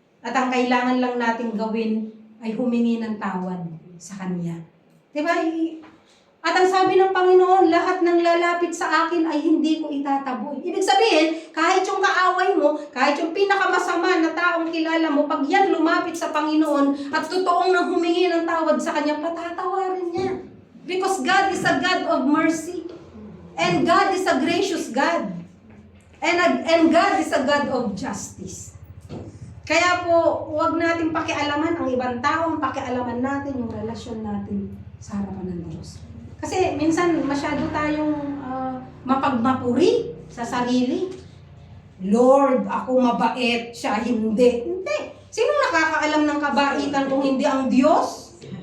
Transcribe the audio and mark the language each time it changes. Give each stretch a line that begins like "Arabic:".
Filipino: At ang kailangan lang natin gawin ay humingi ng tawad sa Kanya. Diba? At ang sabi ng Panginoon, lahat ng lalapit sa akin ay hindi ko itataboy. Ibig sabihin, kahit yung kaaway mo, kahit yung pinakamasama na taong kilala mo, pag yan lumapit sa Panginoon at totoong nang humingi ng tawad sa Kanya, patatawarin niya.
English: Because God is a God of mercy. And God is a gracious God. And God is a God of justice.
Filipino: Kaya po, huwag natin pakialaman ang ibang tao, ang pakialaman natin yung relasyon natin sa harapan ng Diyos. Kasi minsan masyado tayong mapagmapuri sa sarili. Lord, ako mabait, siya hindi. Hindi. Sinong nakakaalam ng kabaitan kung hindi ang Diyos?